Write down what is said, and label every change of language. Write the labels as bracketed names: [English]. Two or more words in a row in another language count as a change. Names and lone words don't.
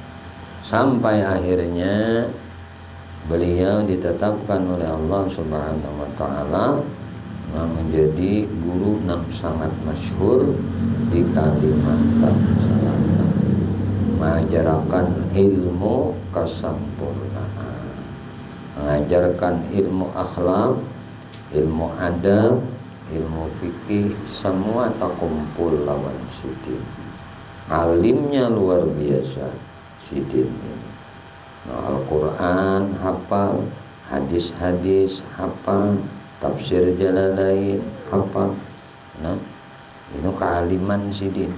[Indonesian] Sampai akhirnya beliau ditetapkan oleh Allah [Arabic] سبحانه وتعالى [Indonesian] menjadi guru yang sangat masyhur di Kalimantan Selatan. mengajarkan ilmu kesempurnaan, mengajarkan ilmu akhlak, ilmu adab, ilmu fikih, semua terkumpul lawan Sidin. Alimnya luar biasa Sidin ini. Nah, Al-Quran hafal, hadis-hadis hafal, tafsir Jalalain hafal. Nah, ini kealiman Sidin.